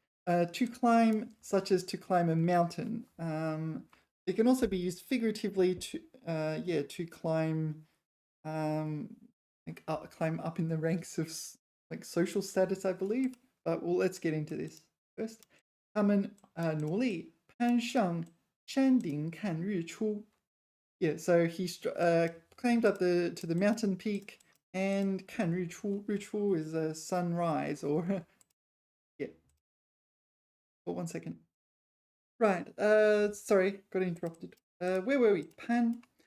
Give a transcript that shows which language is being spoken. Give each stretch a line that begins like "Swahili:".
English: To climb, such as to climb a mountain. It can also be used figuratively to, to climb, climb up in the ranks of like social status, I believe. But well, let's get into this first.
Chinese: 他们努力攀上山顶看日出.
English: Yeah, so he climbed up to the mountain peak and
Chinese: 看日出.
English: 日出 is a sunrise or yeah. Oh, 1 second. Right. Sorry, got interrupted. Where were we? Pan.